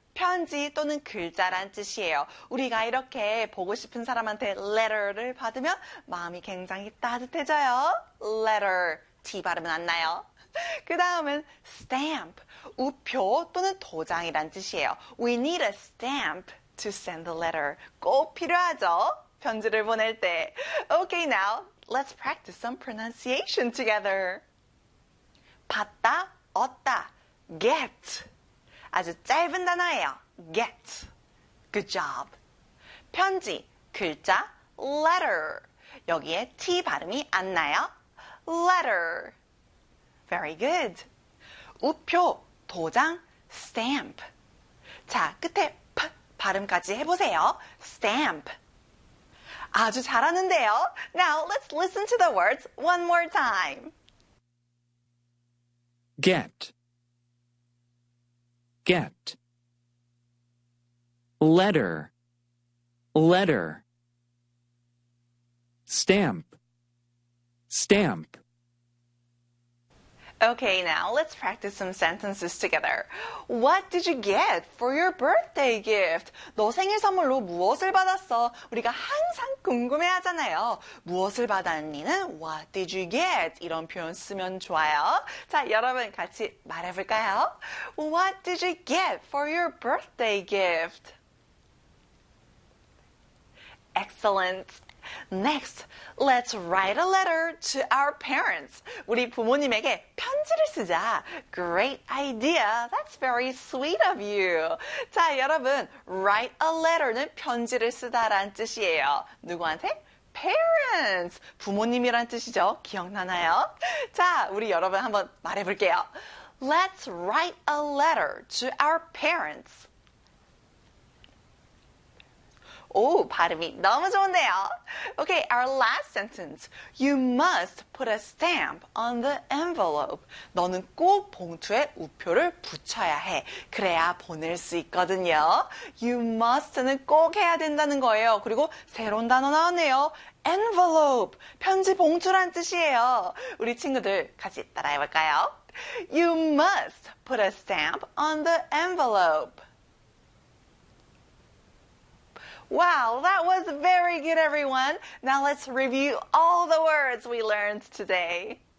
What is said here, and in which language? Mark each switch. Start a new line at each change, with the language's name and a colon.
Korean: 편지 또는 글자란 뜻이에요. 우리가 이렇게 보고 싶은 사람한테 letter를 받으면 마음이 굉장히 따뜻해져요. letter. T 발음은 안 나요. 그 다음은 stamp. 우표 또는 도장이란 뜻이에요.
English: We need a stamp to send the letter.
Korean: 꼭 필요하죠? 편지를 보낼 때.
English: Okay, now let's practice some pronunciation together.
Korean: 받다, 얻다, get. 아주 짧은 단어예요. Get.
English: Good job.
Korean: 편지, 글자, letter. 여기에 T 발음이 안 나요.
English: Letter. Very good.
Korean: 우표, 도장,
English: stamp.
Korean: 자, 끝에 P 발음까지 해보세요. Stamp. 아주 잘하는데요.
English: Now, let's listen to the words one more time. Get. Get. Letter. Letter. Stamp. Stamp. Okay, now let's practice some sentences together. What did you get for your birthday gift?
Korean: 너 생일 선물로 무엇을 받았어? 우리가 항상 궁금해 하잖아요. 무엇을 받았니는
English: What did you get?
Korean: 이런 표현 쓰면 좋아요. 자, 여러분 같이 말해볼까요?
English: What did you get for your birthday gift? Excellent. Next, let's write a letter to our parents.
Korean: 우리 부모님에게 편지를 쓰자.
English: Great idea. That's very sweet of you.
Korean: 자, 여러분,
English: write a letter
Korean: 는 편지를 쓰다라는 뜻이에요. 누구한테? Parents. 부모님이란 뜻이죠. 기억나나요? 자, 우리 여러분 한번 말해볼게요.
English: Let's write a letter to our parents.
Korean: 오, 발음이 너무 좋네요.
English: Okay, our last sentence. You must put a stamp on the envelope.
Korean: 너는 꼭 봉투에 우표를 붙여야 해. 그래야 보낼 수 있거든요. You must는 꼭 해야 된다는 거예요. 그리고 새로운 단어 나왔네요. Envelope, 편지 봉투란 뜻이에요. 우리 친구들 같이 따라해볼까요?
English: You must put a stamp on the envelope. Wow, that was very good, everyone. Now let's review all the words we learned today.